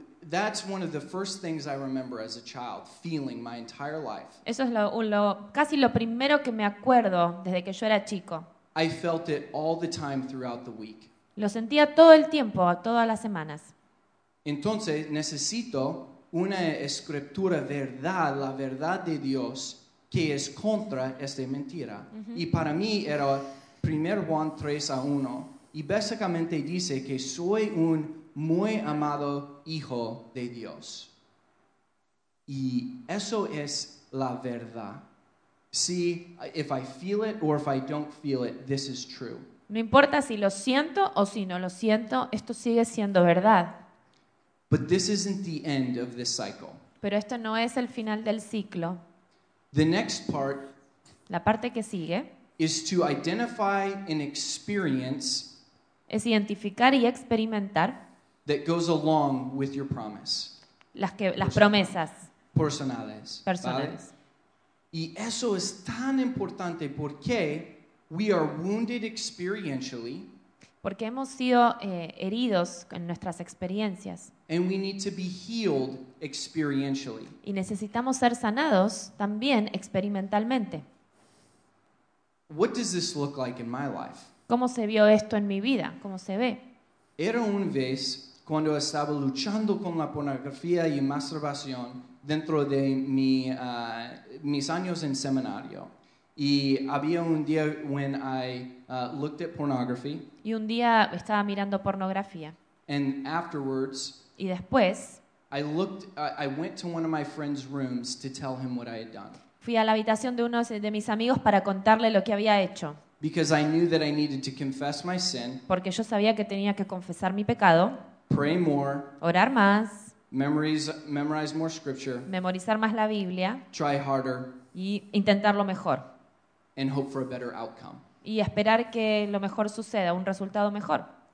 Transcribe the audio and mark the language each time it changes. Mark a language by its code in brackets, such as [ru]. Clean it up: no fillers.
[en] That's one of the first things I remember as a child, feeling my entire life. [es] Eso es casi lo primero que me acuerdo desde que yo era chico. [en] I felt it all the time throughout the week. [es] Lo sentía todo el tiempo, todas las semanas. Entonces, necesito una escritura verdad, la verdad de Dios, que es contra esta mentira. Y para mí era 1 Juan 3:1, y básicamente dice que soy un muy amado hijo de Dios. Y eso es la verdad. [en] See, if I feel it or if I don't feel it, this is true. [es] No importa si lo siento o si no lo siento, esto sigue siendo verdad. [en] But this isn't the end of this cycle. [es] Pero esto no es el final del ciclo. [en] The next part, [es] la parte que sigue, [en] is to identify and experience, [es] es identificar y experimentar [en] that goes along with your promise. [es] Las promesas personales. ¿Vale? Y eso es tan importante porque [en] we are wounded experientially. [es] Porque hemos sido heridos en nuestras experiencias. And we need to be healed experientially. Y necesitamos ser sanados también experimentalmente. What does this look like in my life? ¿Cómo se vio esto en mi vida? ¿Cómo se ve? Era una vez cuando estaba luchando con la pornografía y masturbación dentro de mis años en seminario. Y había un día [en] when I looked at pornography. [es] Y un día estaba mirando pornografía. [en] And afterwards, [es] y después, [en] I went to one of my friend's rooms to tell him what I had done. [es] Fui a la habitación de uno de mis amigos para contarle lo que había hecho. [en] Because I knew that I needed to confess my sin. [es] Porque yo sabía que tenía que confesar mi pecado. [en] Pray more. [es] Orar más. [en] Memorize more scripture. [es] Memorizar más la Biblia. [en] Try harder. [es] Y intentarlo mejor. [en] And hope for a better outcome. [es] Y esperar que lo mejor suceda, un resultado mejor.